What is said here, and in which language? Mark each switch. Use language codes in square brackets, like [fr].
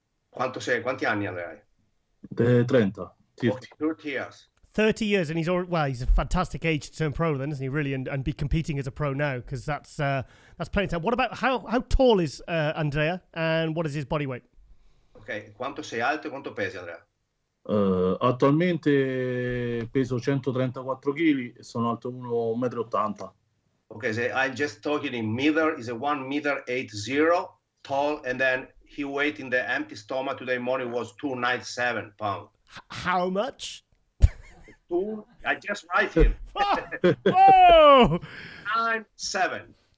[it] Quanti anni Andrea? 30. [en] 30 years. 30 years, and he's a fantastic age to turn pro then, isn't he, really, and be competing as a pro now, because that's plenty of time. What about, how tall is Andrea, and what is his body weight? [it] Ok, quanto sei alto e quanto pesi, Andrea? Attualmente peso 134 kg e sono alto 1,80 m. [en] Okay, so I'm just talking in meter, is a 1.80 m tall, and then he weight in the empty stomach today morning was 297 pounds. How much? I just write him. Whoa! 97.